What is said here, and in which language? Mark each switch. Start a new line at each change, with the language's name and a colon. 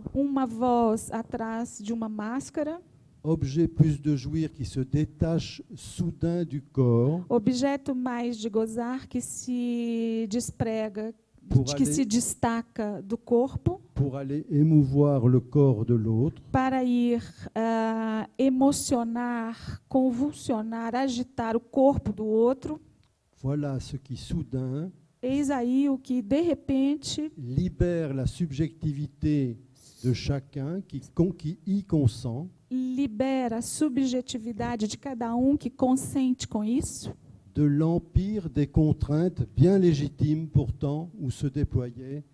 Portuguese: uma voz atrás de uma máscara,
French: objet plus de jouir qui se détache soudain du corps
Portuguese: objeto mais de gozar que se desprega, Por que
French: aller-
Portuguese: se destaca do corpo,
French: pour aller émouvoir le corps de l'autre,
Portuguese: para ir emocionar, convulsionar, agitar o corpo do outro.
French: voilà ce qui soudain
Portuguese: Eis aí o que, de repente,
French: libère la subjectivité de chacun qui y consent
Portuguese: libera a subjetividade de cada um que consente com isso,
French: de l'empire des contraintes bien légitimes pourtant où se déployait